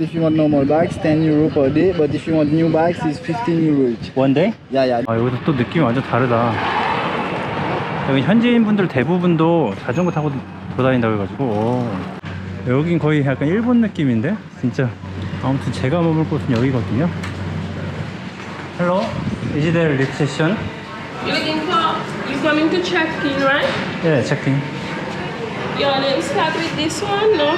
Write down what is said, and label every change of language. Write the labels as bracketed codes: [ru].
[en] If you want normal bikes, 10 euro per day. But if you want new bikes, it's 15 euro each. One day? Yeah. [ko] 아, 여기서 또 느낌이 완전 다르다. 여기 현지인 분들 대부분도 자전거 타고 돌아다닌다고 해가지고 여긴 거의 약간 일본 느낌인데? 진짜. 아무튼 제가 머물 곳은 여기거든요. [en] Hello, is there lift session? You're looking for, you're coming to check-in, right? Yeah, check-in. Your name start with this one, no?